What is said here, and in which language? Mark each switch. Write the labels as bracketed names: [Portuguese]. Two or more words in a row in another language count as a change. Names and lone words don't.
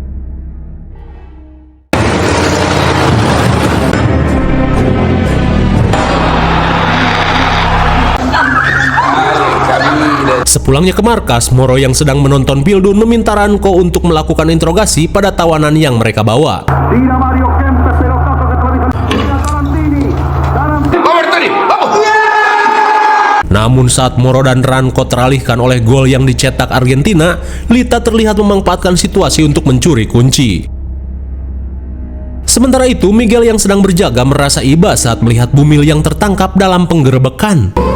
[Indonesian] Sepulangnya ke markas, Moro yang sedang menonton Pildun meminta Ranko untuk melakukan interogasi pada tawanan yang mereka bawa. [Spanish] Tira Mario Kempes, pelotazo que atraviesa Tarantini. [Indonesian] Namun saat Moro dan Ranko teralihkan oleh gol yang dicetak Argentina, Lita terlihat memanfaatkan situasi untuk mencuri kunci. Sementara itu, Miguel yang sedang berjaga merasa iba saat melihat Bumil yang tertangkap dalam penggerebekan.